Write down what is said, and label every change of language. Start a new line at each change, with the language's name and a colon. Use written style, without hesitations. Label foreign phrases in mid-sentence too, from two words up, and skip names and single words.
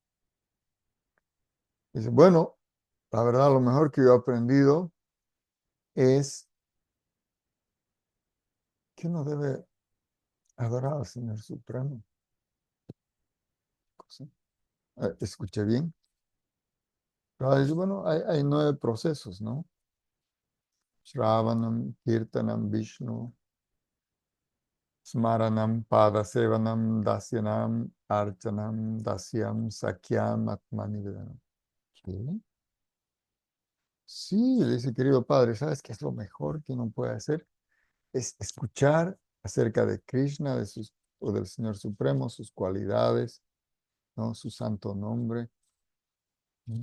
Spanish: Dice, bueno, la verdad, lo mejor que yo he aprendido es que uno debe adorar al Señor Supremo. ¿Sí? Escuché bien. Pero dice, bueno, hay 9 procesos, ¿no?
Sanskrit: श्रवणं कीर्तनं विष्णु स्मरणं पादसेवनं दास्यनं अर्चनं दास्यं सख्यं आत्मनिवेदनम्.
Spanish: ¿Qué? Sí, le dice, querido padre, ¿sabes qué es lo mejor que uno puede hacer? Es escuchar acerca de Krishna, o del Señor Supremo, sus cualidades, ¿no? Su santo nombre, ¿no?